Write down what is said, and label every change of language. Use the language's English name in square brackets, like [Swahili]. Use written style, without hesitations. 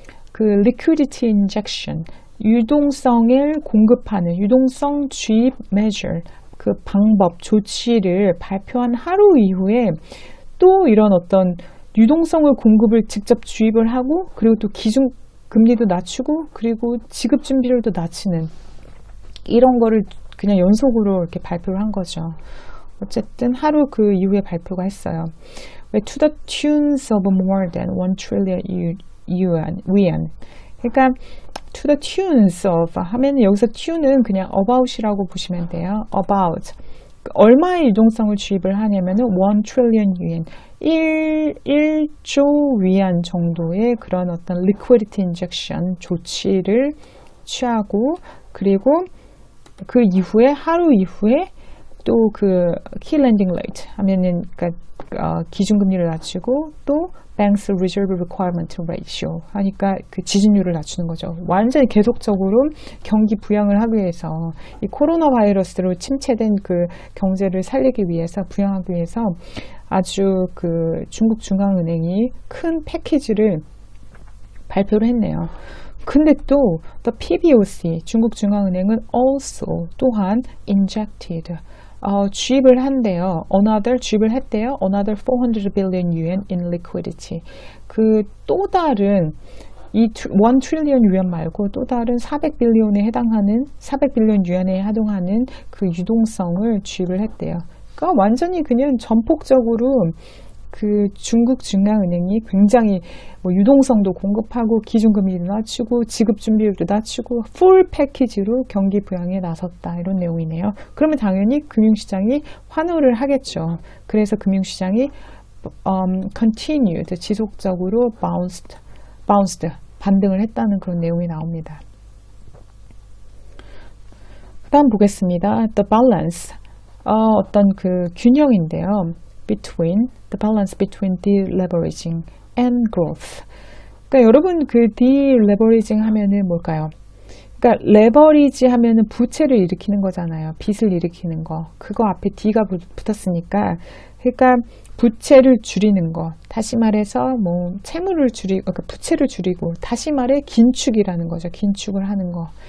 [Korean] 그 [English] liquidity injection, [Korean] 유동성을 공급하는 유동성 주입 [English] measure, [Korean] 그 방법, 조치를 발표한 하루 이후에 또 이런 어떤 유동성을 공급을 직접 주입을 하고 그리고 또 기준 금리도 낮추고 그리고 지급 준비율도 낮추는 이런 거를 그냥 연속으로 이렇게 발표를 한 거죠. 어쨌든 하루 그 이후에 발표가 했어요. [English] To the tunes of more than 1 trillion yuan. [Korean] 그러니까 [English] to the tunes of [Korean] 하면 여기서 tune은 그냥 [English] about [Korean] 이라고 보시면 돼요. [English] about. [Korean] 얼마의 유동성을 주입을 하냐면은 1 trillion yuan. 1조 위안 정도의 그런 어떤 [English] liquidity injection [Korean] 조치를 취하고 그리고 그 이후에 하루 이후에 또 그 [English] key lending rate [Korean] 하면은 그러니까 기준금리를 낮추고 또 [English] banks reserve requirement ratio [Korean] 하니까 그 지준율을 낮추는 거죠. 완전히 계속적으로 경기 부양을 하기 위해서 이 코로나 바이러스로 침체된 그 경제를 살리기 위해서 부양하기 위해서 아주 그 중국 중앙은행이 큰 패키지를 발표를 했네요. 근데 또 the PBOC 중국 중앙은행은 [English] also [Korean] 또한 [English] injected [Korean] 주입을 한대요. 주입을 했대요. [English] Another 400 billion yuan in liquidity. [Korean] 그 또 다른 이 1 trillion yuan 말고 또 다른 400빌리언에 해당하는 400빌리언 유엔에 해당하는 그 유동성을 주입을 했대요. 그러니까 완전히 그냥 전폭적으로 그 중국 중앙은행이 굉장히 뭐 유동성도 공급하고 기준금리도 낮추고 지급준비율도 낮추고 풀 패키지로 경기 부양에 나섰다 이런 내용이네요. 그러면 당연히 금융시장이 환호를 하겠죠. 그래서 금융시장이 [English] continued [Korean] 지속적으로 [English] bounced [Korean] 반등을 했다는 그런 내용이 나옵니다. 다음 보겠습니다. [English] The balance [Korean] 어떤 그 균형인데요. [English] The balance between deleveraging and growth. [Korean] 그러니까 여러분 그 deleveraging 하면은 뭘까요? 그러니까 레버리지 하면은 부채를 일으키는 거잖아요. 빚을 일으키는 거. 그거 앞에 D가 붙었으니까 그러니까 부채를 줄이는 거. 다시 말해서 뭐 채무를 그러니까 부채를 줄이고 다시 말해 긴축이라는 거죠. 긴축을 하는 거.